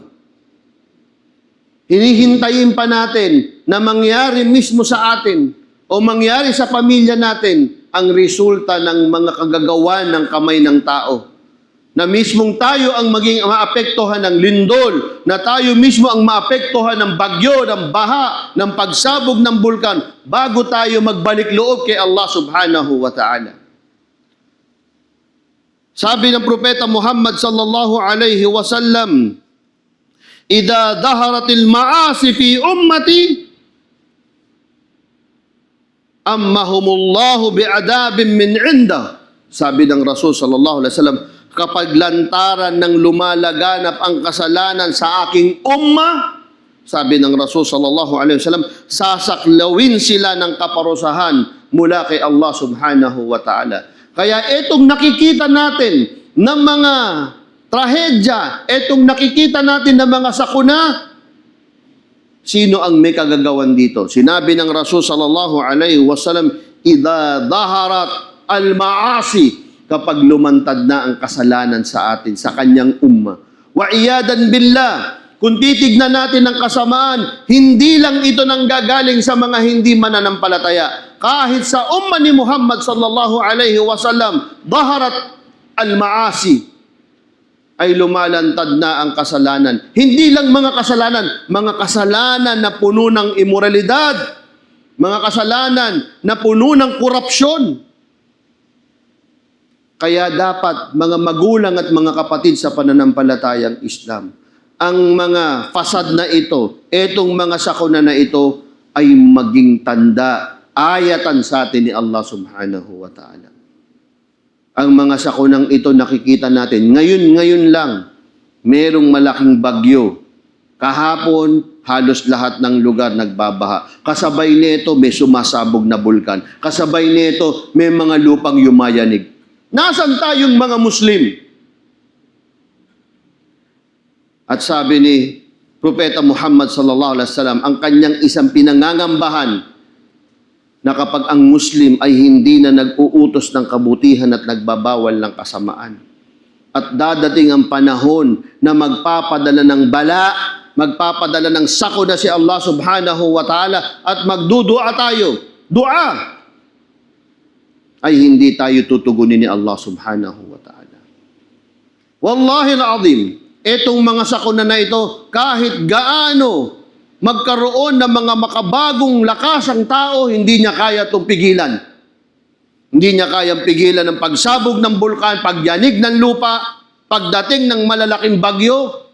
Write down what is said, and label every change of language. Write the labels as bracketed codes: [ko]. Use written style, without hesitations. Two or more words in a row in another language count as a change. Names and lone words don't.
[tl] Hinihintayin pa natin na mangyari mismo sa atin o mangyari sa pamilya natin ang resulta ng mga kagagawan ng kamay ng tao. Na mismong tayo ang maging maapektuhan ng lindol, na tayo mismo ang maapektuhan ng bagyo, ng baha, ng pagsabog ng bulkan, bago tayo magbalik loob kay Allah [ar] سبحانه وتعالى. Sabi ng Propeta Muhammad صلى الله عليه وسلم إذا ظهرت المعاصي في أمتي عمهم الله بعذاب من عند." [tl] Sabi ng Rasul [ar] صلى الله عليه وسلم, [tl] kapag lantaran ng lumalaganap ang kasalanan sa aking umma, sabi ng Rasul [ar] صلى الله عليه وسلم, [tl] sasaklawin sila ng kaparusahan mula kay Allah [ar] سبحانه وتعالى. [tl] Kaya itong nakikita natin ng mga trahedya, itong nakikita natin ng mga sakuna, sino ang may kagagawan dito? Sinabi ng Rasul [ar] صلى الله عليه وسلم إذا ظهرت المعاصي, [tl] kapag lumantad na ang kasalanan sa atin, sa kanyang umma. [ar] والعياذ بالله, [tl] kung titignan natin ang kasamaan, hindi lang ito nanggagaling sa mga hindi mananampalataya. Kahit sa umma ni Muhammad [ar] صلى الله عليه وسلم ظهرت المعاصي, [tl] ay lumalantad na ang kasalanan. Hindi lang mga kasalanan na puno ng imoralidad, mga kasalanan na puno ng korupsyon. Kaya dapat mga magulang at mga kapatid sa pananampalatayang Islam, ang mga fasad na ito, etong mga sakuna na ito, ay maging tanda, ayatan sa atin ni Allah [ar] سبحانه وتعالى. [tl] Ang mga sakunang ito nakikita natin. Ngayon lang, merong malaking bagyo. Kahapon, halos lahat ng lugar nagbabaha. Kasabay nito, may sumasabog na bulkan. Kasabay nito, may mga lupang yumayanig. Nasaan tayong mga Muslim? At sabi ni Propeta Muhammad [ar] صلى الله عليه وسلم, [tl] ang kanyang isang pinangangambahan, na kapag ang Muslim ay hindi na nag-uutos ng kabutihan at nagbabawal ng kasamaan. At dadating ang panahon na magpapadala ng bala, magpapadala ng sakuna si Allah [ar] سبحانه وتعالى [tl] at magdudua tayo. Dua! Ay hindi tayo tutugunin ni Allah [ar] سبحانه وتعالى. والله العظيم, [tl] itong mga sakuna na ito, kahit gaano magkaroon ng mga makabagong lakas ang tao, hindi niya kaya itong pigilan. Hindi niya kayang pigilan ng pagsabog ng bulkan, pagyanig ng lupa, pagdating ng malalaking bagyo.